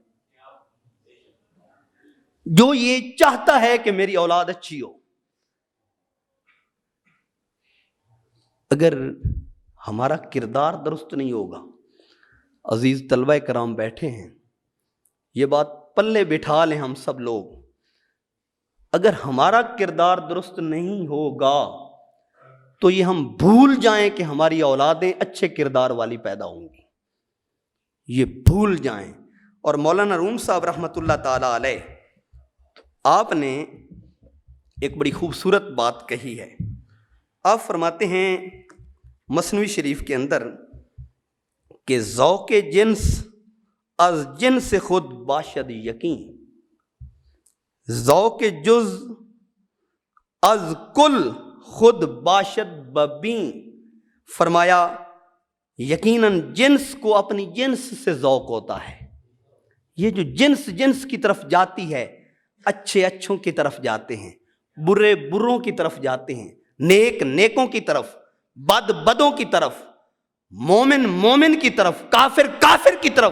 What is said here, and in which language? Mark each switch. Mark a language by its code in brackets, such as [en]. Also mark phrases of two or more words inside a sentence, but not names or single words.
[ur] جو یہ چاہتا ہے کہ میری اولاد اچھی ہو، اگر ہمارا کردار درست نہیں ہوگا، عزیز طلبہ کرام بیٹھے ہیں، یہ بات پلے بٹھا لیں ہم سب لوگ، اگر ہمارا کردار درست نہیں ہوگا تو یہ ہم بھول جائیں کہ ہماری اولادیں اچھے کردار والی پیدا ہوں گی، یہ بھول جائیں. اور مولانا روم صاحب [ar] رحمۃ اللہ تعالی علیہ، [ur] آپ نے ایک بڑی خوبصورت بات کہی ہے. آپ فرماتے ہیں مثنوی شریف کے اندر کہ [fa] ذوق جنس از جنس خود باشد یقین، ذوق جز از کل خود باشد ببین. [ur] فرمایا یقیناً جنس کو اپنی جنس سے ذوق ہوتا ہے. یہ جو جنس جنس کی طرف جاتی ہے، اچھے اچھوں کی طرف جاتے ہیں، برے بروں کی طرف جاتے ہیں، نیک نیکوں کی طرف، بد بدوں کی طرف، مومن مومن کی طرف، کافر کافر کی طرف.